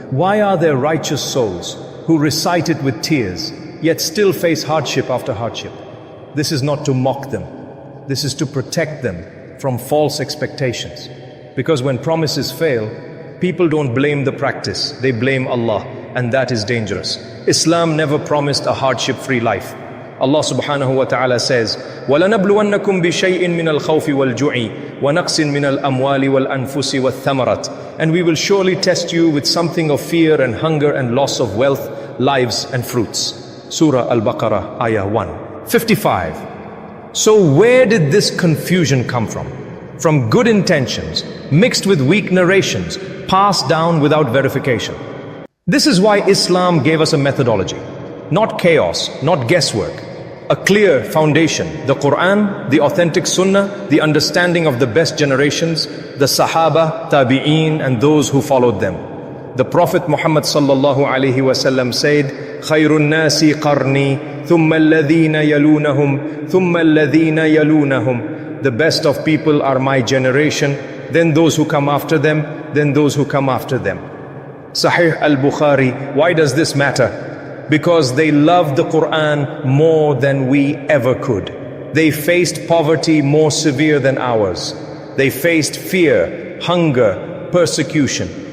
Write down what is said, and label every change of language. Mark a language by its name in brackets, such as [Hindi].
[English] Why are there righteous souls who recite it with tears, yet still face hardship after hardship? This is not to mock them. This is to protect them from false expectations. Because when promises fail, people don't blame the practice, they blame Allah, and that is dangerous. Islam never promised a hardship-free life. Allah subhanahu wa ta'ala says, [Arabic] وَلَنَبْلُوَنَّكُمْ بِشَيْءٍ مِّنَ الْخَوْفِ وَالْجُوعِ وَنَقْصٍ مِّنَ الْأَمْوَالِ وَالْأَنفُسِ وَالثَّمَرَاتِ. [English] And we will surely test you with something of fear and hunger and loss of wealth, lives and fruits. Surah Al-Baqarah, ayah 155. So where did this confusion come from? From good intentions, mixed with weak narrations, passed down without verification. This is why Islam gave us a methodology. Not chaos, not guesswork. A clear foundation, the Qur'an, the authentic Sunnah, the understanding of the best generations, the Sahaba, Tabi'een, and those who followed them. The Prophet Muhammad sallallahu alaihi wasallam said, [Arabic] خَيْرُ النَّاسِ قَرْنِي ثُمَّ الَّذِينَ يَلُونَهُمْ ثُمَّ الَّذِينَ يَلُونَهُمْ. [English] The best of people are my generation, then those who come after them, then those who come after them. Sahih al-Bukhari. Why does this matter? Because they loved the Qur'an more than we ever could. They faced poverty more severe than ours. They faced fear, hunger, persecution.